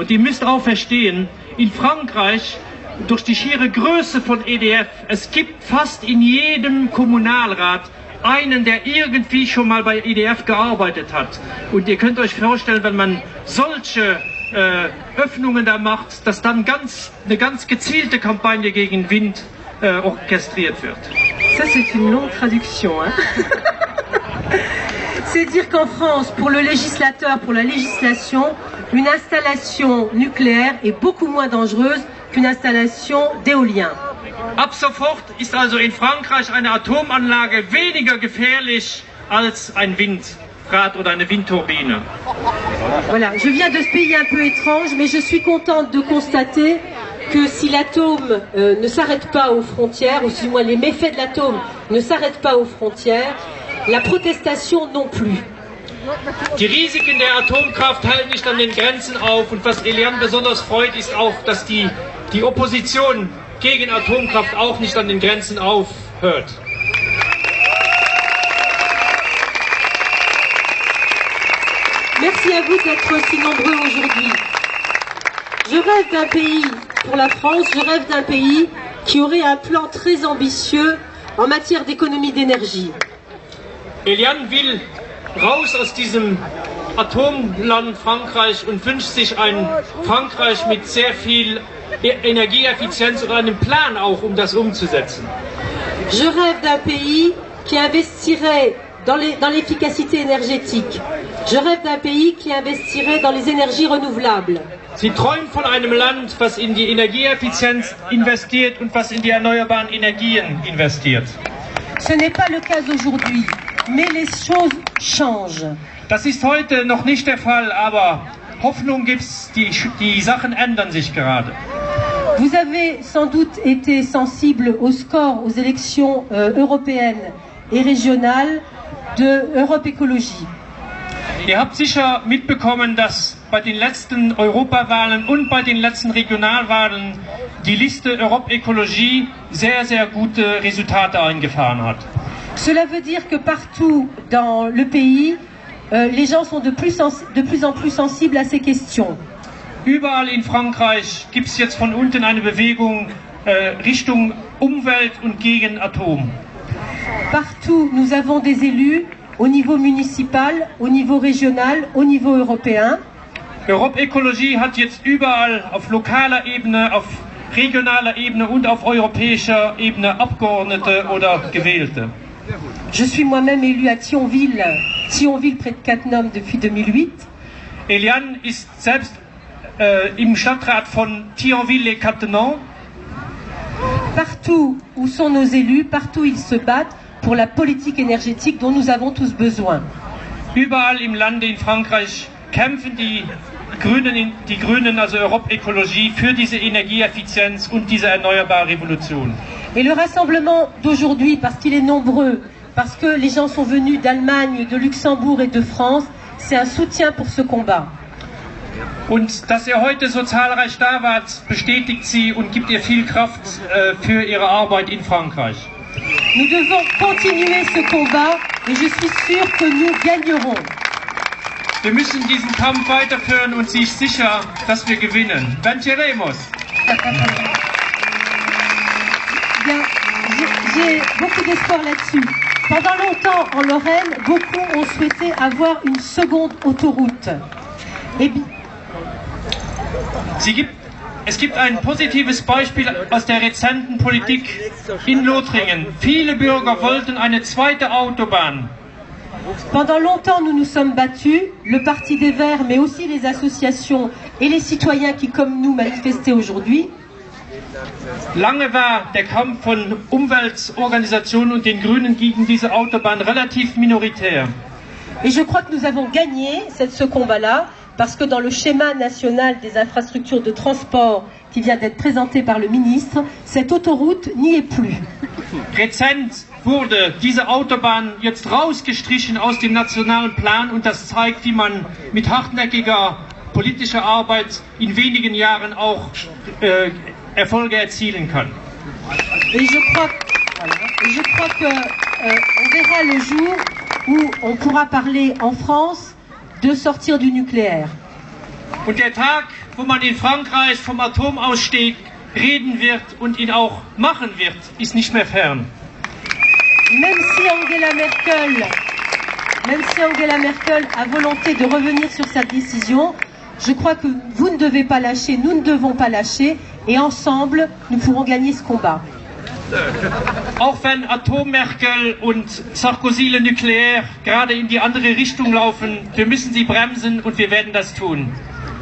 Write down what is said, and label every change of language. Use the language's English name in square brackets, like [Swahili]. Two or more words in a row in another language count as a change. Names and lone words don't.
[German] Und ihr müsst auch verstehen, in Frankreich, durch die schiere Größe von EDF, es gibt fast in jedem Kommunalrat einen, der irgendwie schon mal bei EDF gearbeitet hat. Und ihr könnt euch vorstellen, wenn man solche Öffnungen da macht, dass dann eine ganz gezielte Kampagne gegen Wind orchestriert wird. [French] Ça, c'est une longue traduction. Hein? C'est dire qu'en France, pour le législateur, pour la législation, une installation nucléaire est beaucoup moins dangereuse qu'une installation d'éolien. [German] Ab sofort ist also in Frankreich eine Atomanlage weniger gefährlich als ein Windrad oder eine Windturbine. [French] Voilà, je viens de ce pays un peu étrange, mais je suis contente de constater que si l'atome ne s'arrête pas aux frontières, ou du moins les méfaits de l'atome ne s'arrêtent pas aux frontières, la protestation non plus. [German] Die Risiken der Atomkraft halten nicht an den Grenzen auf und was Eliane besonders freut, ist auch, dass die Opposition gegen Atomkraft auch nicht an den Grenzen aufhört. [French] Merci à vous d'être aussi nombreux aujourd'hui. Je rêve d'un pays, pour la France, je rêve d'un pays qui aurait un plan très ambitieux en matière d'économie d'énergie. [German] Eliane will raus aus diesem Atomland Frankreich und wünscht sich ein Frankreich mit sehr viel Energieeffizienz und einem Plan auch, um das umzusetzen. [French] Je rêve d'un pays qui investirait dans l'efficacité énergétique. Je rêve d'un pays qui investirait dans les énergies renouvelables. [German] Sie träumt von einem Land, was in die Energieeffizienz investiert und was in die erneuerbaren Energien investiert. [French] Ce n'est pas le cas aujourd'hui, mais les choses changent. [German] Das ist heute noch nicht der Fall, aber Hoffnung gibt's, die Sachen ändern sich gerade. [French] Vous avez sans doute été sensible au score aux élections européennes et régionales de Europe Écologie. [German] Ihr habt sicher mitbekommen, dass bei den letzten Europawahlen und bei den letzten Regionalwahlen die Liste Europe Écologie sehr, sehr gute Resultate eingefahren hat. [French] Cela veut dire que partout dans le pays, les gens sont de plus en plus sensibles à ces questions. [German] Überall in Frankreich gibt es jetzt von unten eine Bewegung Richtung Umwelt und gegen Atom. [French] Partout, nous avons des élus au niveau municipal, au niveau régional, au niveau européen. [German] Europe Écologie hat jetzt überall auf lokaler Ebene, auf regionaler Ebene und auf europäischer Ebene Abgeordnete oder Gewählte. [French] Je suis moi-même élue à Thionville près de Cattenom depuis 2008. [German] Eliane ist selbst im Stadtrat von Thionville-les-Cattenom. [French] Partout où sont nos élus, partout ils se battent pour la politique énergétique dont nous avons tous besoin. [German] Überall im Lande in Frankreich kämpfen die Grünen, also Europe Écologie, für diese Energieeffizienz und diese erneuerbare Revolution. [French] Et le rassemblement d'aujourd'hui, parce qu'il est nombreux, parce que les gens sont venus d'Allemagne, de Luxembourg et de France, c'est un soutien pour ce combat. [German] Und dass ihr heute so zahlreich da wart, bestätigt sie und gibt ihr viel Kraft für ihre Arbeit in Frankreich. [French] Nous devons continuer ce combat et je suis sûre que nous gagnerons. [German] Wir müssen diesen Kampf weiterführen und sie ist sicher, dass wir gewinnen. [French] Venceremos! Bien, j'ai beaucoup d'espoir là-dessus. Pendant longtemps, en Lorraine, beaucoup ont souhaité avoir une seconde autoroute. Et bien, [German] Es gibt ein positives Beispiel aus der rezenten Politik in Lothringen. Viele Bürger wollten eine zweite Autobahn. [French] Pendant longtemps, nous nous sommes battus, le Parti des Verts, mais aussi les associations et les citoyens qui, comme nous, manifestaient aujourd'hui. [German] Lange war der Kampf von Umweltorganisationen und den Grünen gegen diese Autobahn relativ minoritär. [French] Et je crois que nous avons gagné ce combat-là, parce que dans le schéma national des infrastructures de transport qui vient d'être présenté par le ministre, cette autoroute n'y est plus. [German] Rezent wurde diese Autobahn jetzt rausgestrichen aus dem nationalen Plan und das zeigt, wie man mit hartnäckiger politischer Arbeit in wenigen Jahren auch Erfolge erzielen kann. [French] Et je crois que on verra le jour où on pourra parler en France de sortir du nucléaire. [German] Und der Tag, wo man in Frankreich vom Atomausstieg reden wird und ihn auch machen wird, ist nicht mehr fern. [French] Même si Angela Merkel a volonté de revenir sur sa décision, je crois que vous ne devez pas lâcher, nous ne devons pas lâcher, et ensemble, nous pourrons gagner ce combat. [German] Auch wenn Atom-Merkel und Sarkozy le Nucléaire gerade in die andere Richtung laufen, wir müssen sie bremsen und wir werden das tun.